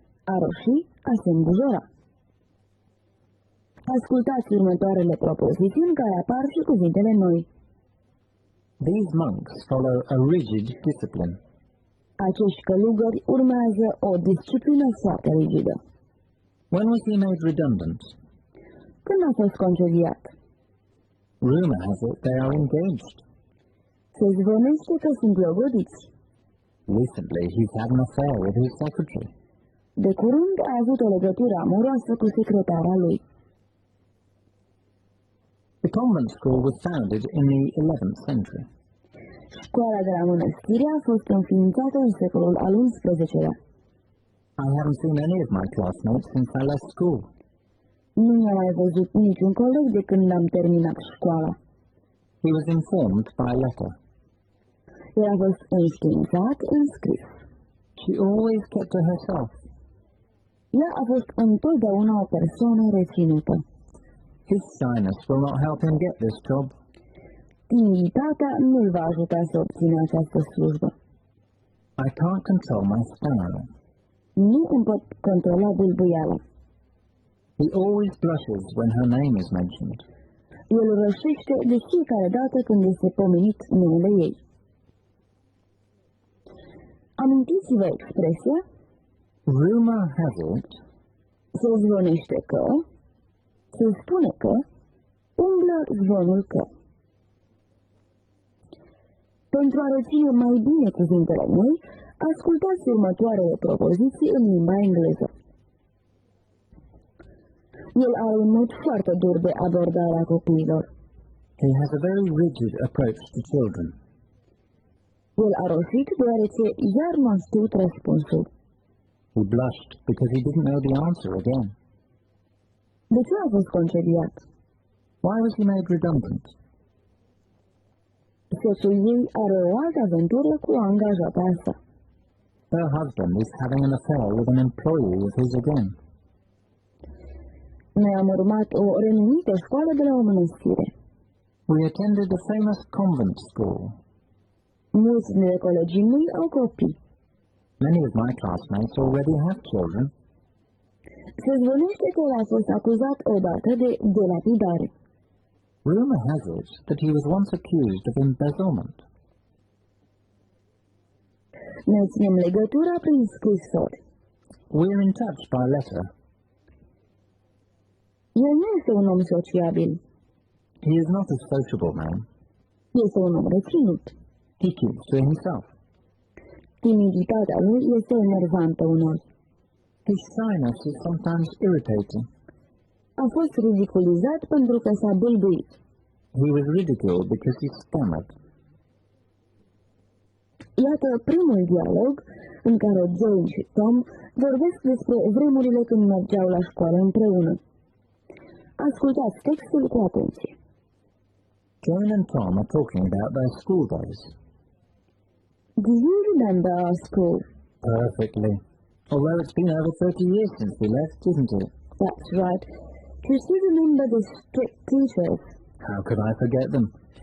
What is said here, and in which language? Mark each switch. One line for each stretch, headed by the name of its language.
Romanian: A roșii, a se îmbujora. Ascultați următoarele propoziții în care apar și cuvintele noi.
English: These monks follow a rigid discipline.
Romanian: Acești călugări urmează o disciplină foarte rigidă.
English: When was he made redundant?
Romanian: Când a fost concediat?
English: Rumor has it they are engaged.
Romanian: Se zvonește că sunt logodiți.
English: Recently he's had an affair with his secretary.
Romanian: De curând a avut o legătură amoroasă cu secretara lui.
English: The convent school was founded in the 11th century.
Romanian: Școala de la mănăstire a fost înființată în secolul al XI-lea.
English: I haven't seen any of my classmates since I left school.
Romanian: Nu i-am mai văzut niciun coleg de când am terminat școala.
English: He was informed by letter.
Romanian: El a fost înștiințat în scris.
English: She always kept to herself.
Romanian: Ea a fost întotdeauna o persoană reținută.
English: His shyness will not help him get this job.
Romanian: Timiditatea nu îl va ajuta să obțină această slujbă.
English: I can't control my style.
Romanian: Nu îmi pot controla bâlbâiala.
English: He always blushes when her name is mentioned.
Romanian: El rășește de fiecare dată când este pomenit numele ei. Amintiți-vă expresia
English: Rumor has it.
Romanian: se zvonește că, se spune că, umblă zvonul că. Pentru a reține mai bine cuvintele noi, ascultați următoarele propoziții în limba engleză. El are un mod foarte dur de abordare a copiilor.
English: He has a very rigid approach to children.
Romanian: El a roșit deoarece iar nu a știut răspunsul.
English: He blushed because he didn't know the answer again.
Romanian: De ce a fost concediat?
English: Why was he made redundant?
Romanian: Soțul ei are o altă aventură cu o angajată asta.
English: Her husband is having an affair with an employee of his again.
Romanian: Noi am urmat o renumită școală de la o mănăstire.
English: We attended a famous convent school.
Romanian: Mulți dintre colegii mei au copii.
English: Many of my classmates already have children.
Romanian: Se zvonește că el a fost acuzat odată de delapidare.
English: Rumor has it that he was once accused of embezzlement.
Romanian: Ne ținem legătura prin scrisori.
English: We're in touch by letter.
Romanian: El nu este un om sociabil.
English: He is not a sociable man.
Romanian: Este un om reținut.
English: He keeps to himself.
Romanian: Timiditatea lui este enervantă uneori.
English: His shyness is sometimes irritating.
Romanian: A fost ridiculizat pentru că s-a bâlbuit.
English: He was ridiculed because he stammered.
Romanian: Iată primul dialog în care Jane și Tom vorbesc despre vremurile când mergeau la școală împreună. Ascultați textul cu atenție.
English: Jane and Tom are talking about their school days. Do you remember our school? Perfectly. Although it's been over 30 years since we left, isn't it? That's right. Do you still remember the strict teachers? How could I forget them?